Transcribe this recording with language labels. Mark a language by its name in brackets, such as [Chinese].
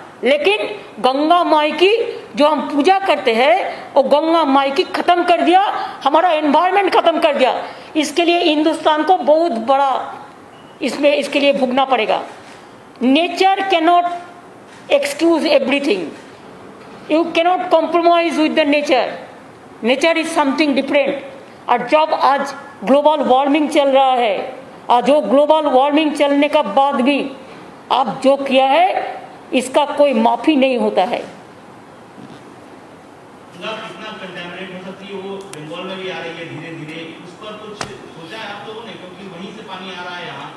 [Hindi] लेकिन गंगा माई की जो हम पूजा करते हैं वो गंगा माई की खत्म कर दिया, हमारा एनवायरनमेंट खत्म कर दिया। इसके लिए हिंदुस्तान को बहुत बड़ा इसमें इसके लिए भुगतना पड़ेगा। [English] Nature can not excuse everything. You cannot compromise with the nature. Nature is something different. [Hindi] और जब आज ग्लोबल वार्मिंग चल रहा है और जो ग्लोबल वार्मिंग चलने का बाद भी आप जो किया है इसका कोई माफी नहीं होता है। गंगा कितना कंटेमिनेट हो सकती है वो बंगाल में भी आ रही है धीरे धीरे, उस पर कुछ सोचा है आप लोगों ने, क्योंकि वहीं से पानी आ रहा है यहाँ।